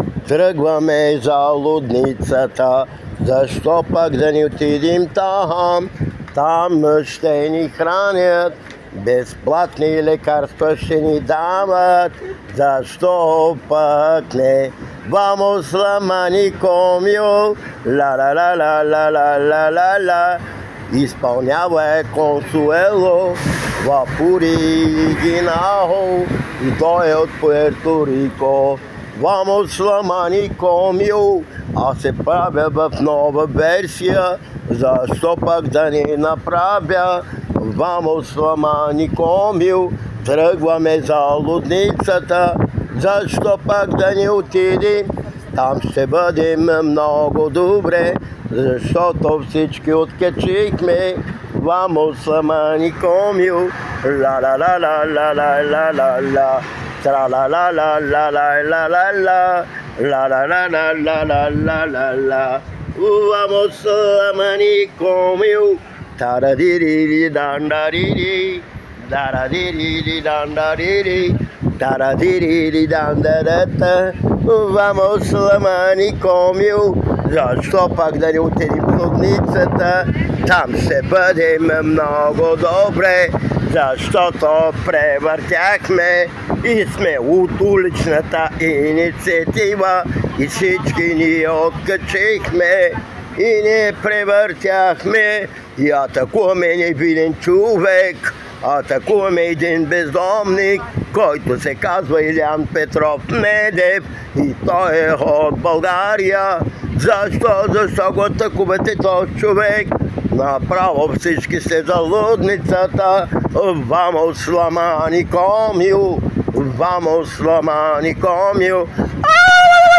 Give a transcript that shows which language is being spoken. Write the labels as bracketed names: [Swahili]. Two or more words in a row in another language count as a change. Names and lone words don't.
[Bulgarian] Тръгваме за лудницата, защо пък да не отидем там? Там ще ни хранят, безплатни лекарства ще ни дават. Защо пък не? [Spanish] Vamos la manicomio, la. [Bulgarian] Изпълнява Консуело в оригинал и той е от Пуерто Рико. [Spanish] Vamos la manicomio, [Bulgarian] аз се правя в нова версия, защо пък да не направя? [Spanish] Vamos la manicomio, [Bulgarian] тръгваме за лудницата, защо пък да не отидем? Там ще бъдем много добре, защото всички откачихме. [Spanish] Vamos la manicomio, la. Tra-la-la-la-la-la-la-la-la, la-la-la-la-la-la-la-la. Vamos la manicomio, taradiri-dan-dariri, daradiri-dan-dariri, taradiri-dan-darata. Vamos la manicomio, [Bulgarian] защо пак да не отидем в лудницата? Там ще бъдем много добре, защото превъртяхме и сме от уличната инициатива и всички ни откачихме и не превъртяхме и атакуваме невинен човек. Атакуваме един бездомник, който се казва Илян Петров Медев и той е от България. Защо го атакувате този човек? Направо всички сте за лудницата. [Spanish] Vamos la manicomio, vamos la manicomio.